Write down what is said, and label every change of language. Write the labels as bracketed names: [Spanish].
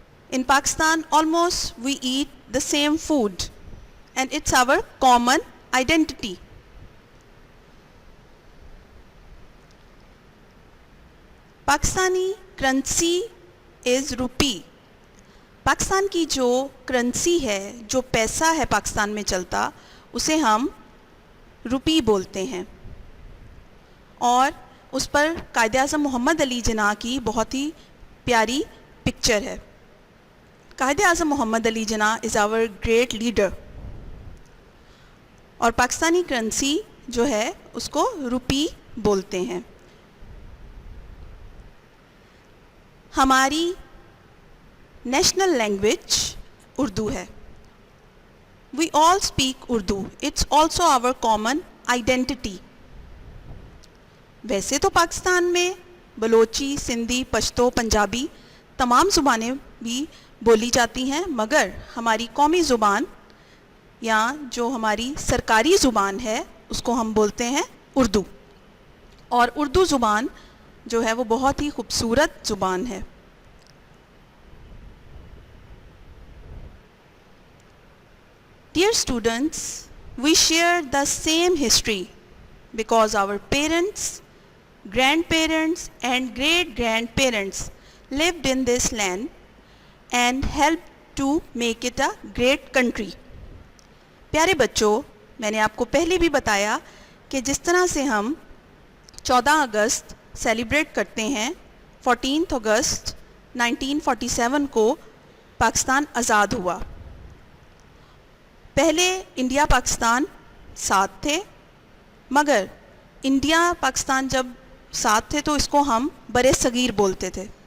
[English] In Pakistan, almost we eat the same food, and it's our common identity. Pakistani currency is rupee. [Urdu] Pakistan کی جو currency ہے, جو پیسہ ہے پاکستان میں چلتا, اسے ہم روپی بولتے ہیں, اور اس پر قائد اعظم محمد علی جناح کی بہت ہی پیاری پکچر ہے. قائد اعظم محمد علی جناح [English] is our great leader, [Urdu] اور پاکستانی کرنسی جو ہے اس کو روپی بولتے ہیں. ہماری نیشنل لینگویج اردو ہے. [English] We all speak Urdu. It's also our common identity. [Urdu] ویسے تو پاکستان میں بلوچی, سندھی, پشتو, پنجابی تمام زبانیں بھی بولی جاتی ہیں, مگر ہماری قومی زبان یا جو ہماری سرکاری زبان ہے اس کو ہم بولتے ہیں اردو. اور اردو زبان جو ہے وہ بہت ہی خوبصورت زبان ہے. [English] Dear students, we share the same history because our parents, grandparents and great-grandparents lived in this land and helped to make it a great country. [Urdu] پیارے بچوں, میں نے آپ کو پہلے بھی بتایا کہ جس طرح سے ہم 14 اگست سیلیبریٹ کرتے ہیں, 14 اگست 1947 کو پاکستان آزاد ہوا. پہلے انڈیا پاکستان ساتھ تھے, مگر انڈیا پاکستان جب ساتھ تھے تو اس کو ہم برِ صغیر بولتے تھے.